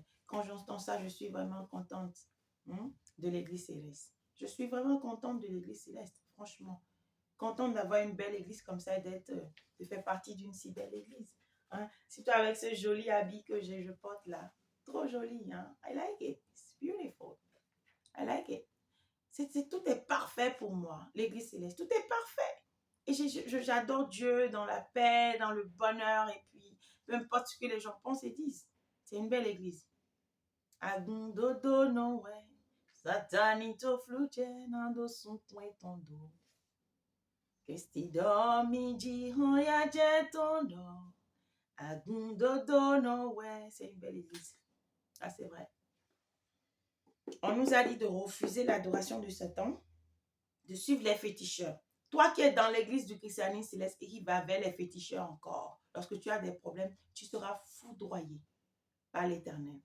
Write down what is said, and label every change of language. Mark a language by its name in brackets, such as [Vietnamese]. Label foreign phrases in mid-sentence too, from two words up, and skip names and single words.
[French] Quand j'entends ça, je suis vraiment contente de l'église céleste. Je suis vraiment contente de l'église céleste, franchement. Contente d'avoir une belle église comme ça et de faire partie d'une si belle église. Hein? Surtout avec ce joli habit que je porte là. Trop joli, hein? [English] I like it. It's beautiful. I like it. [French] Tout est parfait pour moi, l'église céleste. Tout est parfait. Et j'adore Dieu dans la paix, dans le bonheur. Et puis, peu importe ce que les gens pensent et disent. C'est une belle église. Agundodo no way. Satanito flute nando son point tondo. Kesti dormi di hoya jetondo. Agundodo no way. C'est une belle église. Ah, c'est vrai. On nous a dit de refuser l'adoration de Satan, de suivre les féticheurs. Toi qui es dans l'église du christianisme céleste et qui va vers les féticheurs encore, lorsque tu as des problèmes, tu seras foudroyé par l'Éternel.